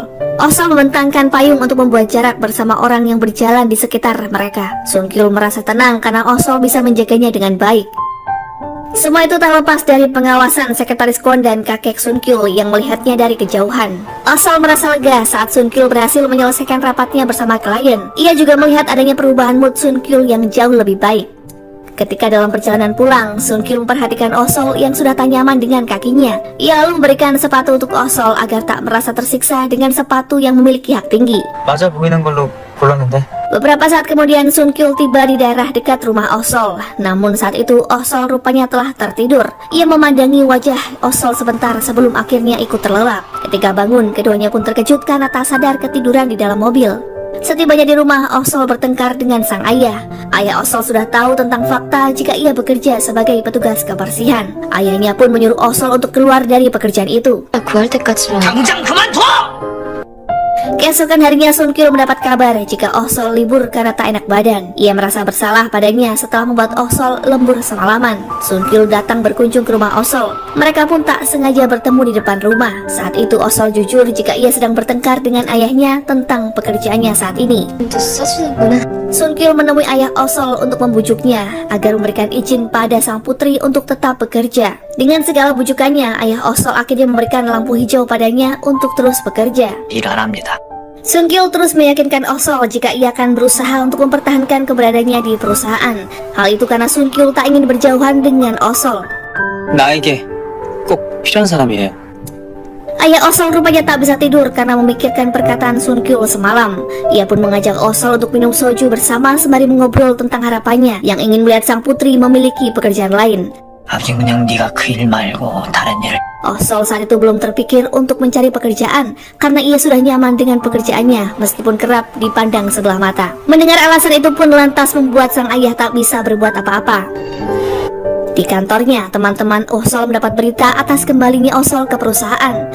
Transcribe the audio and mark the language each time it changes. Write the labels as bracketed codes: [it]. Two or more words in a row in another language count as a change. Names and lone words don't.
[id] Osol membentangkan payung untuk membuat jarak bersama orang yang berjalan di sekitar mereka. Sun Kyul merasa tenang karena Osol bisa menjaganya dengan baik. Semua itu tak lepas dari pengawasan sekretaris Kwon dan kakek Sun Kyul yang melihatnya dari kejauhan. Osol merasa lega saat Sun Kyul berhasil menyelesaikan rapatnya bersama klien. Ia juga melihat adanya perubahan mood Sun Kyul yang jauh lebih baik. Ketika dalam perjalanan pulang, Sun Kyul memperhatikan Osol yang sudah tak nyaman dengan kakinya. Ia lalu memberikan sepatu untuk Osol agar tak merasa tersiksa dengan sepatu yang memiliki hak tinggi. [ko] 맞아 보이는 걸로 골랐는데. [id] Beberapa saat kemudian Sun Kyul tiba di daerah dekat rumah Osol. Namun saat itu Osol rupanya telah tertidur. Ia memandangi wajah Osol sebentar sebelum akhirnya ikut terlelap. Ketika bangun, keduanya pun terkejut karena tak sadar ketiduran di dalam mobil. Setibanya di rumah, Osol bertengkar dengan sang ayah. Ayah Osol sudah tahu tentang fakta jika ia bekerja sebagai petugas kebersihan. Ayahnya pun menyuruh Osol untuk keluar dari pekerjaan itu. [ko] 구할 때까지만. 당장 그만둬! [id] Keesokan harinya Sun Kyul mendapat kabar jika Osol libur karena tak enak badan. Ia merasa bersalah padanya setelah membuat Osol lembur semalaman. Sun Kyul datang berkunjung ke rumah Osol. Mereka pun tak sengaja bertemu di depan rumah. Saat itu Osol jujur jika ia sedang bertengkar dengan ayahnya tentang pekerjaannya saat ini. [ko] 또 써주는구나. [id] Sun Kyul menemui ayah Osol untuk membujuknya agar memberikan izin pada sang putri untuk tetap bekerja. Dengan segala bujukannya, ayah Osol akhirnya memberikan lampu hijau padanya untuk terus bekerja. [ko] 일 안 합니다. [id] Sun Kyul terus meyakinkan Osol jika ia akan berusaha untuk mempertahankan keberadaannya di perusahaan. Hal itu karena Sun Kyul tak ingin berjauhan dengan Osol. [ko] 나에게 꼭 필요한 사람이에요. [id] Ayah Osol rupanya tak bisa tidur karena memikirkan perkataan Sun Kyul semalam. Ia pun mengajak Osol untuk minum soju bersama sembari mengobrol tentang harapannya yang ingin melihat sang putri memiliki pekerjaan lain. [ko] 아버지 그냥 네가 그 일 말고 다른 일을. [id] Osol saat itu belum terpikir untuk mencari pekerjaan karena ia sudah nyaman dengan pekerjaannya meskipun kerap dipandang sebelah mata. Mendengar alasan itu pun lantas membuat sang ayah tak bisa berbuat apa-apa. Di kantornya, teman-teman Osol mendapat berita atas kembalinya Osol ke perusahaan.